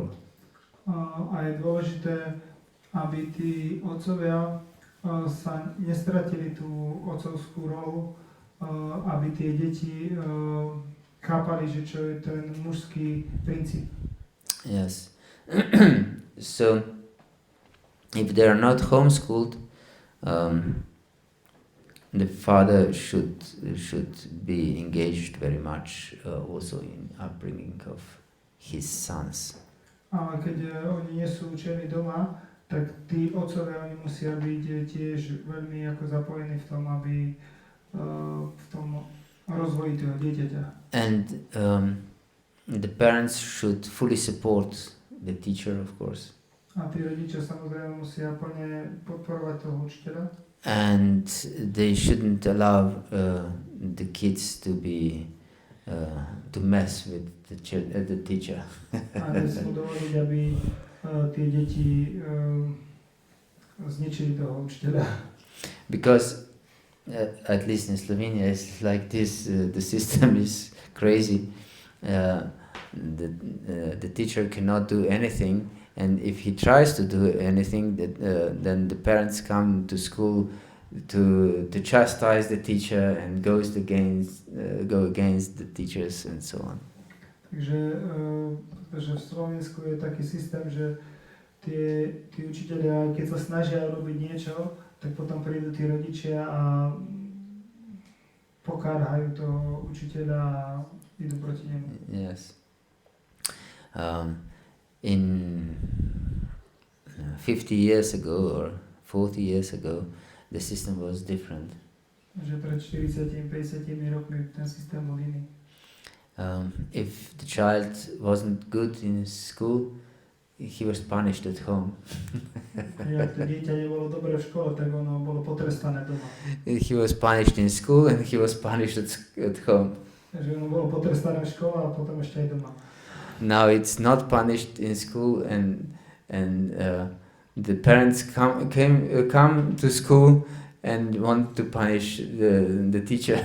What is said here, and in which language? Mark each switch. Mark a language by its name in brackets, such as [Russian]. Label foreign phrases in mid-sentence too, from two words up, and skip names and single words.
[Slovak] A je dôležité, aby tí otcovia sa nestratili tú otcovskú rolu, aby tie deti chápali, že čo je ten mužský princíp. [English] Yes. So, if they are not homeschooled, the father should be engaged very much also in upbringing of his sons. [Slovak] Ale keď oni nie sú učení doma, tak tí otcovia oni musia byť tiež veľmi ako zapojení v tom, aby v tom rozvoji toho dieťaťa. [English] And the parents should fully support the teacher, of course. [Slovak] A tí rodičia samozrejme musia plne podporovať toho učiteľa. [English] And they shouldn't allow the kids to be to mess with the teacher. [Slovak] A nesmú dovoliť, aby tie deti zničili toho učiteľa. [English] Because at least in Slovenia it's like this, the system is crazy. The teacher cannot do anything, and if he tries to do anything, then the parents come to school to chastise the teacher and go against the teachers and so on. [Slovak] Takže v Slovensku je taký systém, že tí učitelia, keď sa snažia robiť niečo, tak potom prídu tí rodičia a pokárhajú toho učiteľa a idú proti nemu. [English] Yes. In 50 years ago or 40 years ago, the system was different. [Slovak] Že pred 40-50 rokmi ten systém bol iný. [English] If the child wasn't good in school, he was punished at home. [Slovak] Ak to dieťa nebolo dobre v škole, tak ono bolo potrestané doma. [English] He was punished in school and he was punished at home. [Slovak] Takže ono bolo potrestané v škole a potom ešte aj doma. [English] Now it's not punished in school and the parents come to school and want to punish the teacher.